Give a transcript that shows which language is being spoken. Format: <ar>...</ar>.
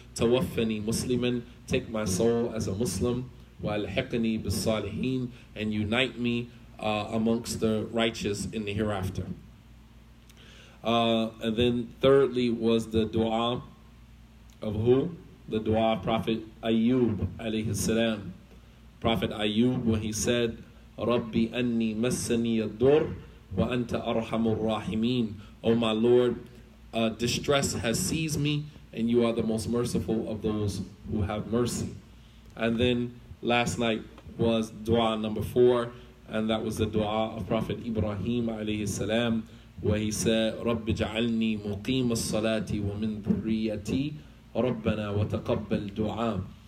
<ar>Tawaffani musliman,</ar> <en>take my soul as a Muslim.</en> <ar>وَأَلْحِقْنِي بِالصَّالِحِينَ,</ar> <en>and unite me amongst the righteous in the hereafter. And then thirdly was the dua of who? The dua of Prophet Ayyub alayhi salam. Prophet Ayyub, when he said,</en> <ar>رَبِّ أَنِّي مَسَّنِيَ الدُّرْ وَأَنْتَ أَرْحَمُ الرَّاحِمِينَ.</ar> <en>O my Lord, distress has seized me, and you are the most merciful of those who have mercy. And then last night was dua number 4, and that was the dua of Prophet Ibrahim alayhi salam, where he said,</en> <ar>رَبِّ جَعَلْنِي مُقِيمَ الصَّلَاةِ وَمِن ذُرِّيَّتِي رَبَّنَا وَتَقَبَّلْ دُعَاء.</ar>